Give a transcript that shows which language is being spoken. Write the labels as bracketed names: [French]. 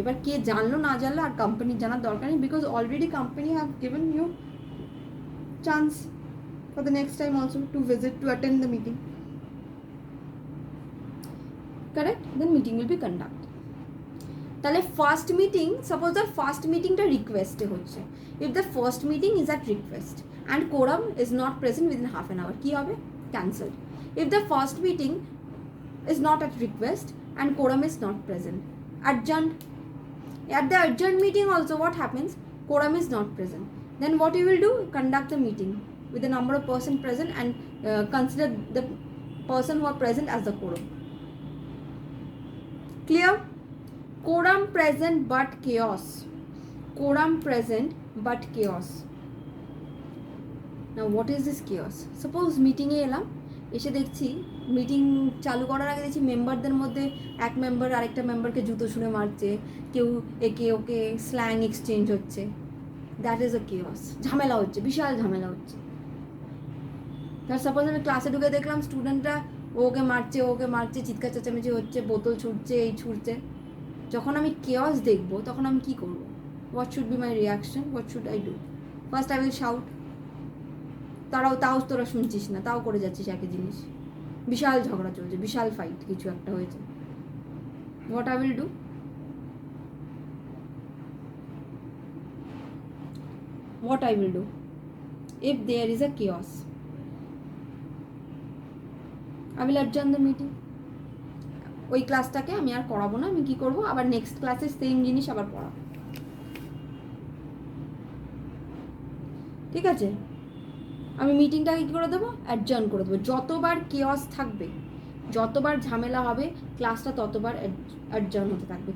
[Bangla] এবার কে জানলো না জানলো আর কোম্পানির জানার দরকার নেই, [English] Because already company have given you chance for the next time also to visit, to attend the meeting. Correct? Then meeting will be conduct. তাহলে first meeting, suppose the first মিটিংটা রিকোয়েস্টে হচ্ছে, if the first meeting is at request and quorum is not present within half an hour, [Bangla] কী হবে? [English] Cancelled. If the first meeting is not at request and quorum is not present, adjourned. At the adjourned meeting also what happens, quorum is not present, then what you will do, conduct the meeting with the number of person present and consider the person who are present as the quorum. Clear? Quorum present but chaos, quorum present but chaos. Now what is this chaos? [Bangla] Suppose meeting এ এলাম, এসে দেখছি meeting চালু করার আগে দেখছি মেম্বারদের মধ্যে এক মেম্বার আরেকটা মেম্বারকে জুতো ছুঁড়ে মারছে, কেউ একে ওকে স্ল্যাং এক্সচেঞ্জ হচ্ছে। [English] that is a chaos, [Bangla] ঝামেলা হচ্ছে, বিশাল ঝামেলা হচ্ছে। তার সাপোজ আমি ক্লাসে ঢুকে দেখলাম স্টুডেন্টরা ওকে মারছে, চিৎকার চেঁচামেচি হচ্ছে, বোতল ছুটছে, এই ছুটছে। যখন আমি কেওস দেখবো তখন আমি কী করবো? [English] What should be my reaction, what should I do? First I will shout, [Bangla] তাও তোরা শুনছিস না, তাও করে যাচ্ছিস একই জিনিস, বিশাল ঝগড়া চলছে, বিশাল ফাইট, কিছু একটা হয়েছে। [English] What I will do? What I will do if there is a chaos? I will adjourn the meeting. [Bangla] ওই ক্লাসটাকে আমি আর পড়াবো না, আমি কি করব, আবার নেক্সট ক্লাসে সেম জিনিস আবার পড়াবো। ঠিক আছে? আমি মিটিংটাকে কী করে দেবো, অ্যাডজার্ন করে দেবো। যতবার কেওস থাকবে, যতবার ঝামেলা হবে, ক্লাসটা ততবার অ্যাডজার্ন হতে থাকবে।